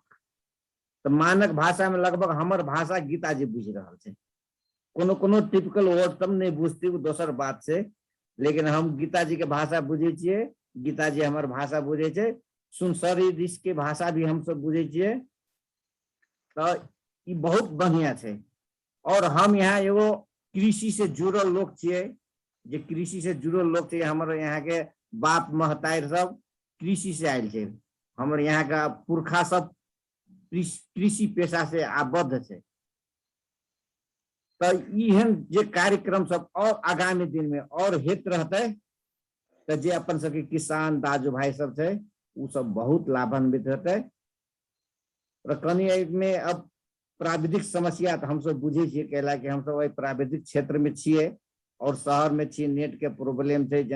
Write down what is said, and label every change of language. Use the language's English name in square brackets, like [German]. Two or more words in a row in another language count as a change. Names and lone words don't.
[Maithili] तो मानक भाषा में लगभग हमर भाषा गीताजी बुझ रहा है, कोनो कोनो [English] typical word [Maithili] सब नहीं बुझती वो दोसर बात से, लेकिन हम गीताजी के भाषा बुझे छियै, गीताजी हमर भाषा बुझे छै, सुनसरी दिस के भाषा भी हम सब बुझे छियै। तो ये बहुत बढ़िया छै। और हम यहाँ एगो कृषि से जुड़ल लोग छियै, जे कृषि से जुड़ल लोग छै, हमारे यहाँ के बाप महतारी सब कृषि से आयल छै, हमारे यहाँ का पुरखा सब कृषि पेशा से आबद्ध छै। तो एहन जे कार्यक्रम सब और आगामी दिन में और हेत रहते तो जे अपन सबके किसान दाजू भाई सब छै उ सब बहुत लाभान्वित हेतै। कनी में अब प्राविधिक समस्या तो हम सब बुझे छियै, कैला कि हम सब प्राविधिक क्षेत्र में छियै और शहर में छियै, नेट के प्रॉब्लम छै।